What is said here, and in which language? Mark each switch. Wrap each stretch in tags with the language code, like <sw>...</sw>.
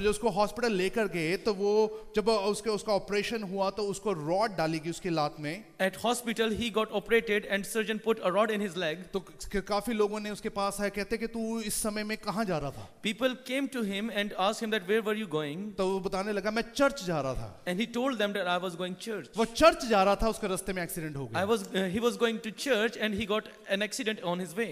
<hi>और जब उसको हॉस्पिटल लेकर गए तो वो जब उसका ऑपरेशन हुआ तो उसको रॉड डाली गई उसकी लात में।</hi> <en>At hospital he got operated and surgeon put a rod in his leg.</en> <hi>तो काफी लोगों ने उसके पास आए, कहते कि तू इस समय में कहाँ जा रहा था?</hi> <en>People came to him and asked him that where were you going?</en> <hi>तो वो बताने लगा मैं चर्च जा रहा था।</hi> <en>And he told them that I was going church.</en> <hi>वो चर्च जा रहा था, उसके रास्ते में एक्सीडेंट हो गया।</hi> <en>He was going to church and he got an accident on his way.</en>